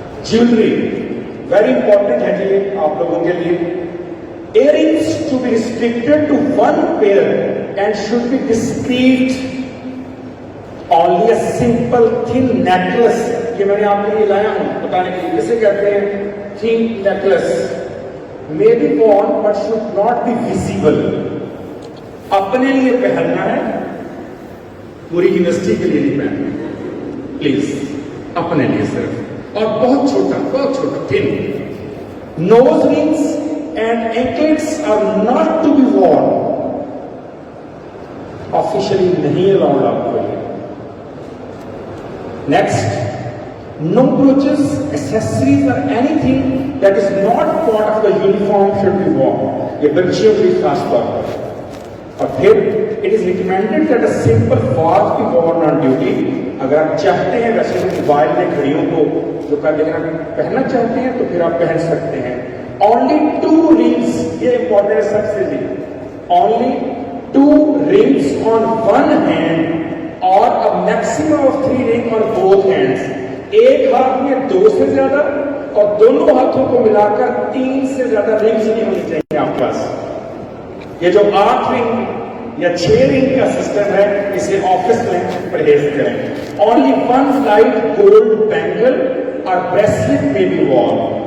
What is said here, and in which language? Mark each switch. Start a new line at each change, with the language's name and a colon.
Urdu: Jewellery very important ہے جی آپ لوگوں کے لیے.
English: Earrings to be restricted to 1 pair and should be discreet. Only a simple thin necklace.
Urdu: یہ میں نے آپ کے لیے لایا ہوں بتانے کے لیے کسے کہتے ہیں.
English: thin necklace may be worn but should not be visible.
Urdu: اپنے لیے پہننا ہے، پوری یونیورسٹی کے لیے نہیں پہننا پلیز، اپنے لیے صرف، اور بہت چھوٹا thin.
English: Nose rings and anklets are not to be worn. Officially
Urdu: نہیں allowed آپ کو یہ.
English: Next, no brooches, accessories or anything that is not part of the uniform should be worn.
Urdu: یہ بچیوں کی خاص طور پر. اور پھر
English: it is recommended that a simple watch be worn on duty.
Urdu: اگر آپ چاہتے ہیں ویسے موبائل میں گھڑیوں کو جو کر لینا پہننا چاہتے ہیں تو پھر آپ پہن سکتے ہیں.
English: Only 2 rings,
Urdu: یہ امپورٹنٹ ہے سب سے بھی.
English: Only 2 rings on one hand اور a maximum of 3 rings on both hands.
Urdu: ایک ہاتھ میں 2 سے زیادہ اور دونوں ہاتھوں کو ملا کر 3 سے زیادہ رنگز نہیں ہونی چاہیے آپ کے پاس. یہ جو 8 رنگ یا 6 رنگ کا سسٹم ہے اسے آفس میں پرہیز کریں.
English: Only 1 light gold bangle or bracelet may be worn.